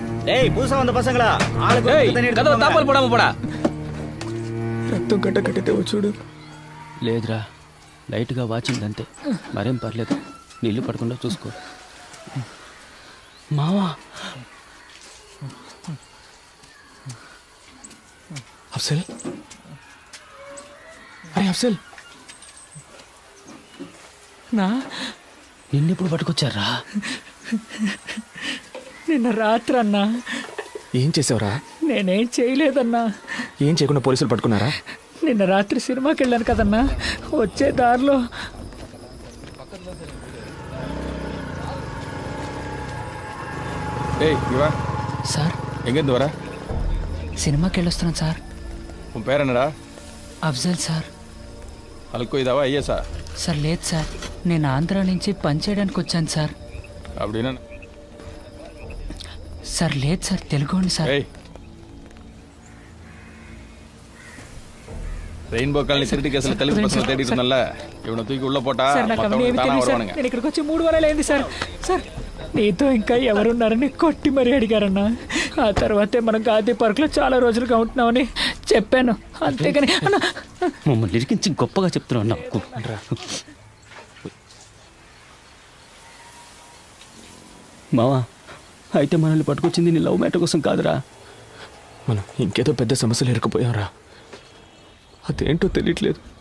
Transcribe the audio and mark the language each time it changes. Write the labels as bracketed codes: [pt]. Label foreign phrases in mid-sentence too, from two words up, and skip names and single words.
[ta] டேய் புதுசா வந்த பசங்களா ஆளுக்கு தண்ணி எடுத்து கதவு தாப்பல் போடாம போடா. [te] రక్తం కట్టే చూడు. లేదురా, లైట్గా వాచిందంతే, మరేం పర్లేదు. నీళ్ళు పడకుండా చూసుకో. మావా అఫ్సల్, అరే అఫ్సల్, నా నిన్నెప్పుడు పట్టుకొచ్చారా? నిన్న రాత్రి అన్నా. ఏం చేసావురా? నేనేం చేయలేదన్నా. ఏం చేయకుండా పోలీసులు పట్టుకున్నారా? నిన్న రాత్రి సినిమాకి వెళ్ళాను కదన్నా, వచ్చే దారిలో [ta] ஏய் இங்க வா. [te] సార్ [ta] எங்கேருந்து வர? [te] సినిమాకి వెళ్ళొస్తున్నాను సార్. [ta] உன் பேர் என்னடா? [te] అఫ్జల్ సార్. అల్కో ఇదావా ஐஎஸ்ஆ? సార్ లేదు సార్, నేను ఆంధ్ర నుంచి పని చేయడానికి వచ్చాను సార్. [ta] அப்படின்னா [te] సార్ లేదు సార్, తెలుగుండి సార్. [ta] ஏய் ரெயின்போ காலனி திருட்டு கேஸ்ல தெலுங்கு பசங்க தேடிட்டு இருந்தல்ல, இவனை தூக்கி உள்ள போட்டா [te] సార్ నాకు అవన్నీ ఏమీ [ta] மத்தவங்க தானா [te] తెలియదు సార్. [ta] வருவானுங்க. [te] నేను ఇక్కడికి వచ్చి 3 వారాలు అయింది సార్. సార్ నీతో ఇంకా ఎవరున్నారని కొట్టి మరీ అడిగారన్నా. ఆ తర్వాతే మనం గాంధీ పార్క్లో చాలా రోజులుగా ఉంటున్నామని చెప్పాను, అంతేగాని అన్నా. మమ్మల్ని ఇరికించి గొప్పగా చెప్తున్నావు నాకు. మావా, అయితే మనల్ని పట్టుకొచ్చింది నీ లవ్ మ్యాటర్ కోసం కాదురా. మనం ఇంకేదో పెద్ద సమస్యలు ఇరుక్కుపోయారా, అదేంటో తెలియట్లేదు.